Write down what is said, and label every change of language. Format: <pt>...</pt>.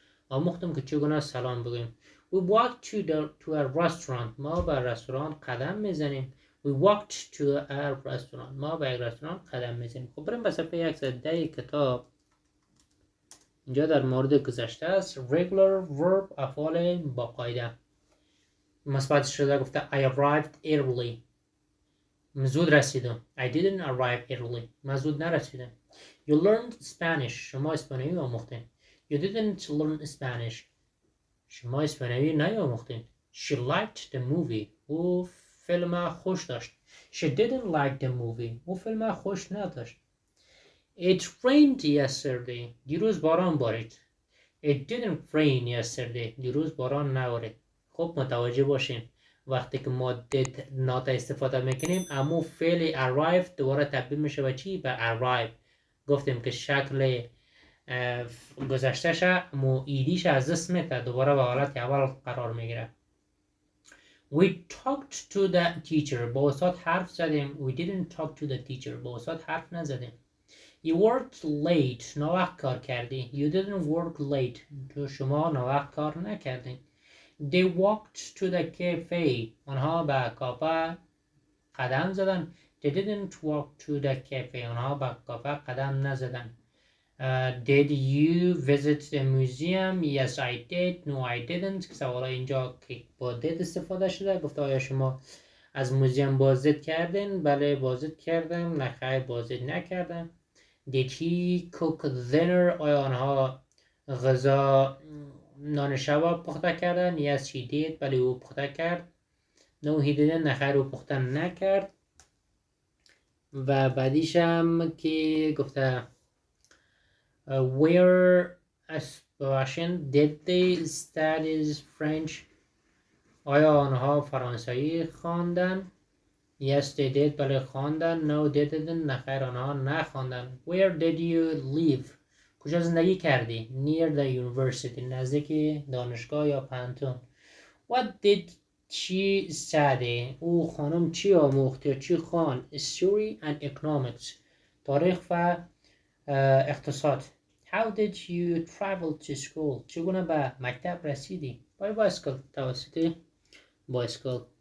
<fa>آموختم که چگونه سلام بگویم.</fa> <en>We walked to a restaurant.</en> <fa>ما به رستوران قدم میزنیم.</fa> <en>We walked to a restaurant.</en> <fa>ما به یک رستوران قدم میزنیم. خب بریم به صفحه 110 کتاب. اینجا در مورد گذشته است.</fa> <en>regular verb</en> <fa>افعال با قاعده. مثبت شده گفته</fa> <en>I arrived early.</en> <fa>زود رسیدم.</fa> <en>I didn't arrive early.</en> <fa>من زود نرسیدم.</fa> <en>You learned Spanish.</en> <fa>شما اسپانیایی آموختین.</fa> <en>You didn't learn Spanish.</en> <fa>شما اسپانیایی نیاموختین.</fa> <en>She liked the movie.</en> <fa>او فیلم خوش داشت.</fa> <en>She didn't like the movie.</en> <fa>او فیلم خوش نداشت.</fa> <en>It rained yesterday.</en> <fa>دیروز باران بارید.</fa> <en>It didn't rain yesterday.</en> <fa>دیروز باران نبارید. خب متوجه باشین وقتی که ما</fa> <en>did not</en> <fa>استفاده میکنیم اما فعل arrive دوباره تبدیل میشه به چی؟ به arrive. گفتیم که شکل گذشتهش اما ایدیش از دست میده دوباره به حالت اول قرار میگیره.</fa> <en>We talked to the teacher.</en> <fa>با استاد حرف زدیم.</fa> <en>We didn't talk to the teacher.</en> <fa>با استاد حرف نزدیم.</fa> <en>You worked late.</en> <fa>ناوقت کار کردی.</fa> <en>You didn't work late.</en> <fa>شما ناوقت کار نکردین.</fa> <en>They walked to the cafe.</en> <fa>آنها به کافه قدم زدن.</fa> <en>They didn't walk to the cafe.</en> <fa>آنها به کافه قدم نزدن.</fa> <en>Did you visit the museum? Yes, I did. No, I didn't.</en> <fa>سوال اینجا که با did استفاده شده. گفته آیا شما از موزیم بازدید کردین؟ بله بازدید کردم. نه خیر بازدید نکردم.</fa> <en>Did he cook dinner?</en> <fa>آیا آنها غذا نان شب پخته کردن.</fa> <en>yes she did،</en> <fa>ولی او پخته کرد.</fa> <en>no he didn't،</en> <fa>نخیر او پخته نکرد. و بعدیش هم که گفته</fa> <en>where aspiration did they study French،</en> <fa>آیا آنها فرانسوی خواندن؟</fa> <en>yes they did،</en> <fa>بله خواندن.</fa> <en>no they didn't،</en> <fa>نخیر آنها نخواندن.</fa> <en>where did you live،</en> <fa>کجا زندگی کردی؟</fa> <en>near the university،</en> <fa>نزدیک دانشگاه یا پانتون.</fa> <en>what did she study،</en> <fa>او خانم چی آموخت یا چی خواند؟</fa> <en>history and economics،</en> <fa>تاریخ و اقتصاد.</fa> <en>how did you travel to school،</en> <fa>چگونه به مکتب رسیدی؟</fa> <en>by bicycle، توسط bicycle.</en>